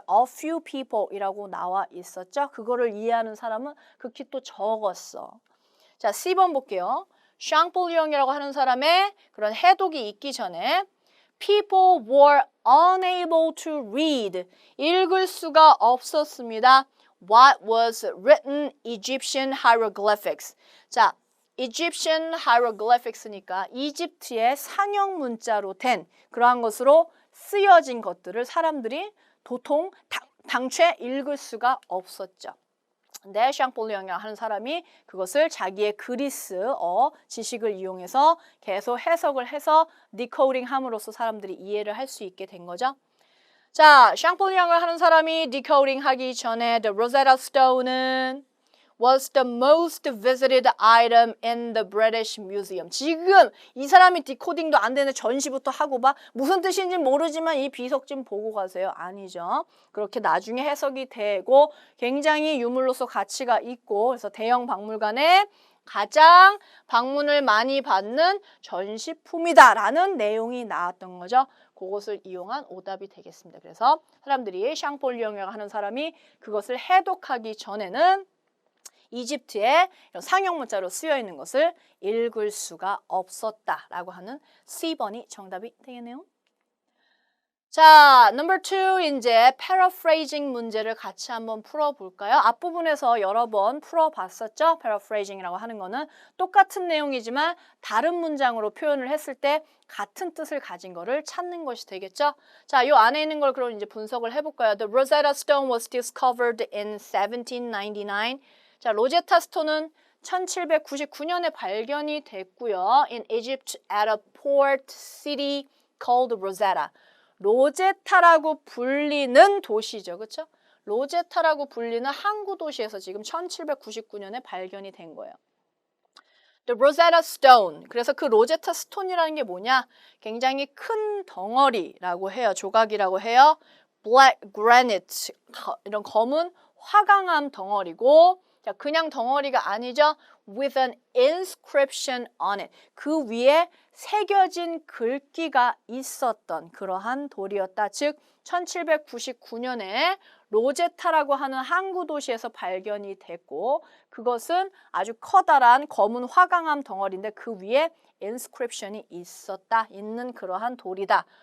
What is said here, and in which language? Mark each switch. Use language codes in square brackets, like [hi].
[en] A few people [ko] 이라고 나와 있었죠. 그거를 이해하는 사람은 극히 또 적었어. 자, C번 볼게요. 샹폴리옹이라고 하는 사람의 그런 해독이 있기 전에 [en] people were unable to read [ko] 읽을 수가 없었습니다. [en] What was written Egyptian hieroglyphics. [ko] 자, [en] Egyptian hieroglyphics [ko] 니까 이집트의 상형 문자로 된 그러한 것으로 쓰여진 것들을 사람들이 도통 당최 읽을 수가 없었죠. 근데 샹폴리옹이라고 하는 사람이 그것을 자기의 그리스어 지식을 이용해서 계속 해석을 해서 디코딩 함으로써 사람들이 이해를 할 수 있게 된 거죠. 자, 샹폴리옹을 하는 사람이 디코딩 하기 전에 The Rosetta Stone은 [en] was the most visited item in the British Museum. [ko] 지금 이 사람이 디코딩도 안 되는 전시부터 하고 봐. 무슨 뜻인지 모르지만 이 비석 좀 보고 가세요. 아니죠. 그렇게 나중에 해석이 되고 굉장히 유물로서 가치가 있고 그래서 대형 박물관에 가장 방문을 많이 받는 전시품이다라는 내용이 나왔던 거죠. 그것을 이용한 오답이 되겠습니다. 그래서 사람들이 샹폴리옹이라고 하는 사람이 그것을 해독하기 전에는 이집트의 상형 문자로 쓰여 있는 것을 읽을 수가 없었다라고 하는 C번이 정답이 되겠네요. 자, number 2 이제 paraphrasing 문제를 같이 한번 풀어볼까요? 앞부분에서 여러 번 풀어봤었죠? paraphrasing이라고 하는 거는 똑같은 내용이지만 다른 문장으로 표현을 했을 때 같은 뜻을 가진 거를 찾는 것이 되겠죠? 자, 요 안에 있는 걸 그럼 이제 분석을 해볼까요? [en] The Rosetta Stone was discovered in 1799. [ko] 자, 로제타 스톤은 1799년에 발견이 됐고요. [en] In Egypt at a port city called Rosetta. [ko] 로제타라고 불리는 도시죠. 그렇죠? 로제타라고 불리는 항구 도시에서 지금 1799년에 발견이 된 거예요. [en] The Rosetta Stone. [ko] 그래서 그 로제타 스톤이라는 게 뭐냐? 굉장히 큰 덩어리라고 해요. 조각이라고 해요. [en] Black granite. [ko] 이런 검은 화강암 덩어리고 자, 그냥 덩어리가 아니죠. [en] With an inscription on it. [ko] 그 위에 새겨진 글귀가 있었던 그러한 돌이었다. 즉 1799년에 로제타라고 하는 항구 도시에서 발견이 됐고 그것은 아주 커다란 검은 화강암 덩어리인데 그 위에 inscription이 있는 그러한 돌이다.